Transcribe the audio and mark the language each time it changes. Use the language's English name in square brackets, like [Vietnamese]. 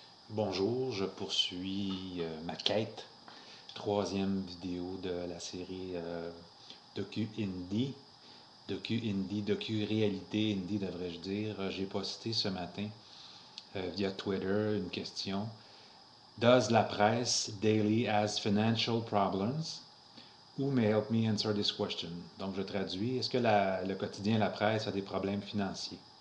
[French] Bonjour, je poursuis ma quête, troisième vidéo de la série Docu-Indie, Docu-Réalité Indie devrais-je dire. J'ai posté ce matin via Twitter une question. [English] Does la presse daily has financial problems? Who may help me answer this question? [French] Donc je traduis, est-ce que le quotidien La Presse a des problèmes financiers?